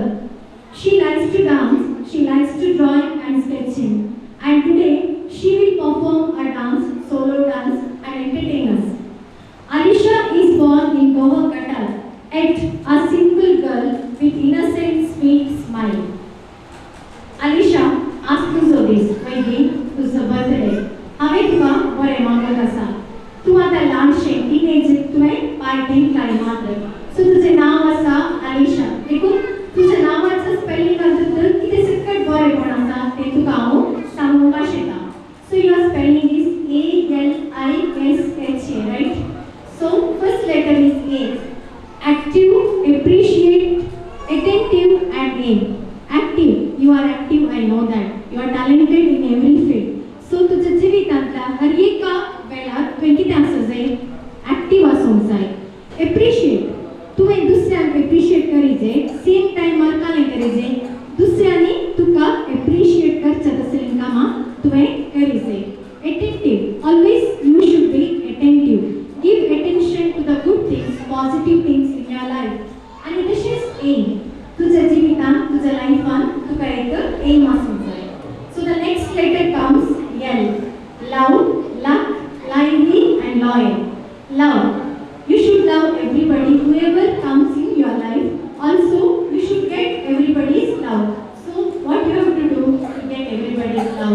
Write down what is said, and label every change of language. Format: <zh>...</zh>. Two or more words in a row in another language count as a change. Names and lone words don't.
<en>She likes to dance, she likes to drawing and sketching, and today she will perform a dance, solo dance and entertain us. Alisha is born in Goa, Qatar, yet a simple girl with innocent, sweet smile.</en> <kok>Alisha, ask तुझो दीस वैदी तुझो बर्थडे हांवें तुका बरें मागत आसा. तूं आतां ल्हानशें टिनेज तुवें पार्टीन काय मात्र सो तुजें नांव आसा आलिशा. देखून तुझ्या नावाचं स्पेलिंग तर कितें सकट बरेंपण आसा तें तुका हांव सांगूंक आशिल्ला.</kok> <en>So your spelling is ALISHA, right? So first letter is A. Active, appreciate, attentive and aim. Active, you are active, I know that. You are talented in every field.</en> <kok>So तुझ्या जिवितांतल्या हर एका वेळार तुवें कितें आसूंक जाय? एक्टीव आसूंक जाय. Appreciate, तुवें दुसऱ्यांक एप्रिशिएट करीजे, सेम टायमार कालें करीजे, दुसऱ्यांनी तुका एप्रिशिएट करचें तसलीं कामां तुवें करीजे.</kok> <en>Attentive, always you should be attentive. Give attention to the good things, positive things in your life.</en> <kok>आनी तशेंच एम, तुज्या जिवितांत, तुज्या लायफान तुका एक एम आसूंक जाय.</kok> <en>So the next letter comes L. Love, luck, lively and loyal. Love. You should love everybody, whoever comes in your life. Also, love. So what you have to do to get everybody's love?</en>